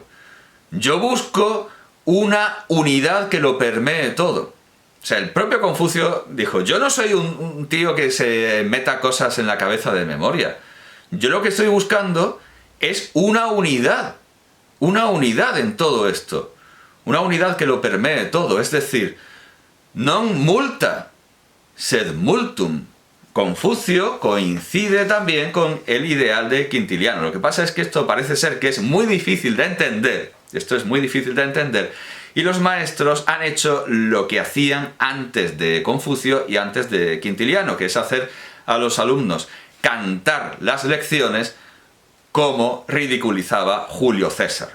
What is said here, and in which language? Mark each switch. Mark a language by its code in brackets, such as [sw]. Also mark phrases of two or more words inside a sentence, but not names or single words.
[es] Yo busco una unidad que lo permee todo. O sea, el propio Confucio dijo: yo no soy un tío que se meta cosas en la cabeza de memoria. Yo lo que estoy buscando es una unidad en todo esto. Una unidad que lo permee todo, es decir, [la] non multa, sed multum. [es] Confucio coincide también con el ideal de Quintiliano. Lo que pasa es que esto parece ser que es muy difícil de entender. Esto es muy difícil de entender. Y los maestros han hecho lo que hacían antes de Confucio y antes de Quintiliano, que es hacer a los alumnos cantar las lecciones como ridiculizaba Julio César.